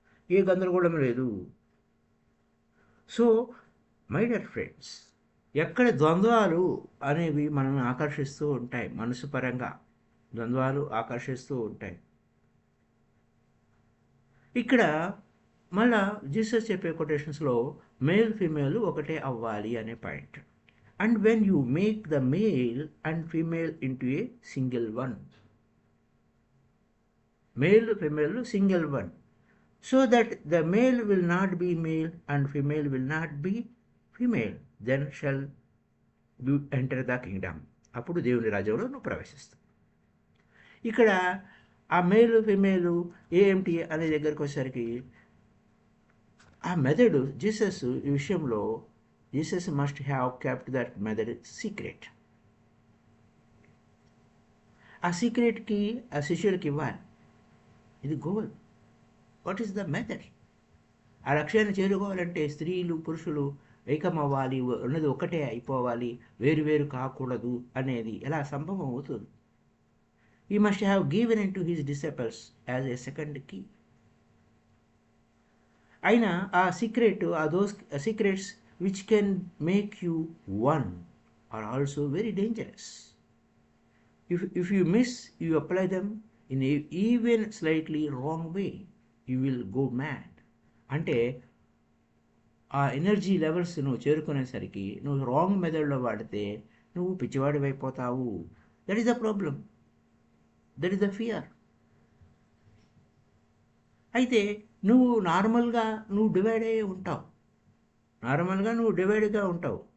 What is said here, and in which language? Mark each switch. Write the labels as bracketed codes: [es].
[te] ఏ గందరగోళం లేదు. [en] so my dear friends, [te] ఎక్కడ ద్వంద్వాలు అనేవి మనల్ని ఆకర్షిస్తూ ఉంటాయి, మనసు పరంగా ద్వంద్వాలు ఆకర్షిస్తూ ఉంటాయి. ఇక్కడ మళ్ళా జీసస్ చెప్పే కొటేషన్స్లో మేల్ ఫీమేల్ ఒకటే అవ్వాలి అనే point. [en] And when you make the male and female into a single one, male female single one, so that the male will not be male and female will not be female, then shall you enter the kingdom. [te] అప్పుడు దేవుని రాజ్యంలో నువ్వు ప్రవేశిస్తావు. ఇక్కడ ఆ మేలు female ఏమిటి అనే దగ్గరికి వచ్చేసరికి ఆ మెథడ్ జీసస్ ఈ విషయంలో, [en] Jesus must have kept that method secret. [te] ఆ సీక్రెట్కి ఆ శిష్యులకి ఇవ్వాలి. ఇది goal. [en] What is the method? [te] ఆ లక్ష్యాన్ని చేరుకోవాలంటే స్త్రీలు పురుషులు ఏకమవ్వాలి, ఉన్నది ఒకటే అయిపోవాలి, వేరు వేరు కాకూడదు అనేది ఎలా సంభవం అవుతుంది? [en] He must have given into his disciples as a second key. [te] అయినా ఆ secret, [en] those secrets which can make you one are also very dangerous. If you miss, you apply them in a even slightly wrong way, you will go mad. [te] అంటే ఆ energy levels నువ్వు చేరుకునేసరికి నువ్వు wrong మెథడ్లో వాడితే నువ్వు పిచ్చివాడివి అయిపోతావు. [en] That is the problem, that is the fear. [te] అయితే నువ్వు నార్మల్గా నువ్వు డివైడ్ అయ్యి ఉంటావు, నార్మల్గా నువ్వు డివైడ్గా ఉంటావు.